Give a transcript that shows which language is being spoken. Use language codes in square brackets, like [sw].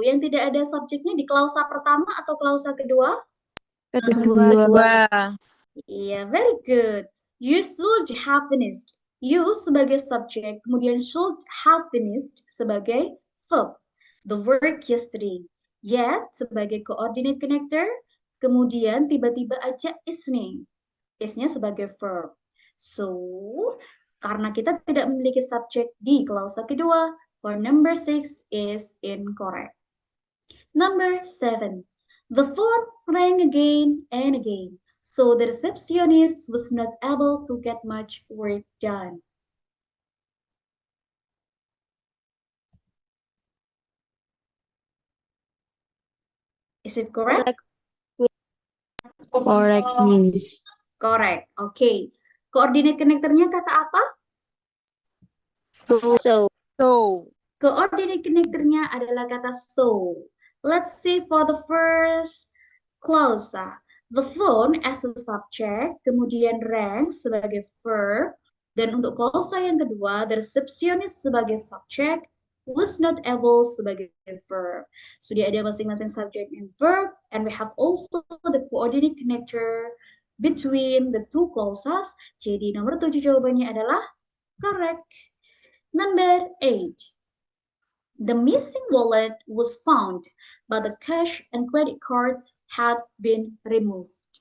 [id] Yang tidak ada subjeknya di klausa pertama atau klausa kedua? Kedua. Iya, [en] very good. You should have finished. [id] You sebagai subjek, kemudian should have finished sebagai verb. [en] The work yesterday. [id] Yet sebagai coordinate connector, kemudian tiba-tiba aja is nih. Is-nya sebagai verb. So, karena kita tidak memiliki subjek di klausa kedua, [en] for number 6 is incorrect. Number 7. The phone rang again and again, so the receptionist was not able to get much work done. Is it correct? Correct, Miss. Correct. Okay. [id] Coordinate connectornya kata apa? [en] So, [id] Coordinate connectornya adalah kata so. [en] Let's see for the first clausa. [id] The phone as a subject, kemudian rang sebagai verb, dan untuk clausa yang kedua, the receptionist sebagai subject, was not able sebagai verb. Sudah ada masing-masing [en] subject and verb, and we have also the coordinate connector between the two clauses. [id] Jadi nomor 7 jawabannya adalah correct. [en] Number 8. The missing wallet was found, but the cash and credit cards had been removed.